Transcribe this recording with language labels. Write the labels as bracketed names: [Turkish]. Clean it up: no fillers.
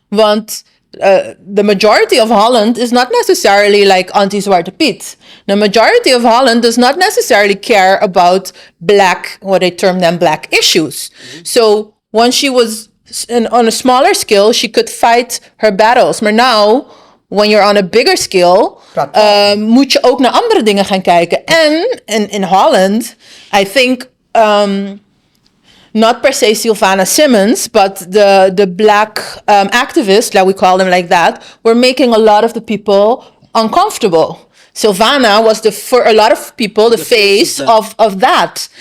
[English] Want the majority of Holland is not necessarily like anti-Zwarte Piet. The majority of Holland does not necessarily care about what they term them black issues. Mm-hmm. So when she was on a smaller scale, she could fight her battles. [Dutch] Maar [English] now, when you're on a bigger scale, [Dutch] moet je ook naar andere dingen gaan kijken. En in Holland, [English] I think... not per se Sylvana Simons, but the black activists, like we call them like that, were making a lot of the people uncomfortable. Sylvana was for a lot of people the face of that.